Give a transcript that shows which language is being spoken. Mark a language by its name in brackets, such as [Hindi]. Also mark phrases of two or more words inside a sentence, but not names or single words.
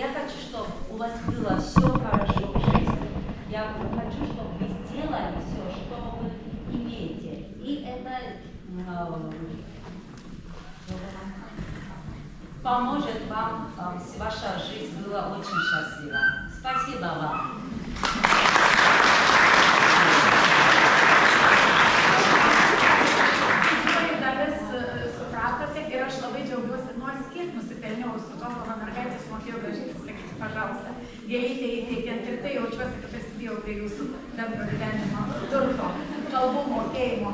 [Russian] Я хочу, чтобы у вас было все хорошо в жизни. Я хочу, чтобы вы сделали все, что вы имеете. И это поможет вам, ваша жизнь была очень счастлива. Спасибо вам. [Lithuanian] Supratote ir aš labai džiaugiuosi, nors kiek nusipelniau su to, mano mergaitės mokėjo gražiai pasakyti, pažalsta. Gėlytė įteikiant ir tai jaučiuosi, kad prisidėjau prie jūsų bendro gyvenimo turto, kalbų mokėjimo.